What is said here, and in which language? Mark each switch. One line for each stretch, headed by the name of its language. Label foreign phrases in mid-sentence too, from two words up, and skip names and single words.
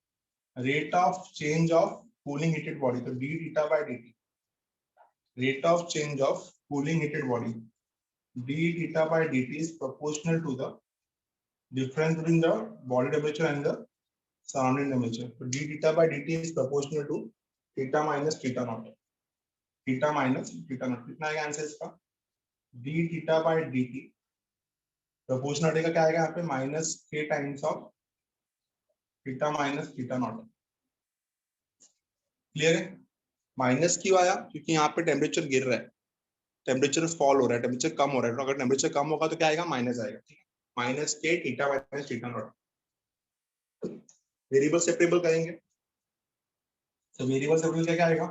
English: rate of change of cooling heated body, तो d theta by dt, rate of change of cooling heated body, d theta by dt is proportional to the difference between the body temperature and the surrounding temperature. So d theta by dt is proportional to theta minus theta naught. Theta minus theta naught.
Hindi: कितना आएगा आंसर इसका?
English: d theta by dt proportional
Hindi: का क्या आएगा यहाँ पे?
English: minus k times of theta minus theta naught.
Hindi: क्लियर है? माइनस क्यों आया? क्योंकि यहाँ पे टेम्परेचर गिर रहा है,
English: temperature fall
Hindi: हो रहा है, टेम्परेचर कम हो रहा है. तो अगर टेम्परेचर कम होगा तो क्या आएगा? माइनस आएगा, ठीक है?
English: minus k theta minus theta naught. variable separable
Hindi: करेंगे, तो
English: variable separable
Hindi: क्या आएगा?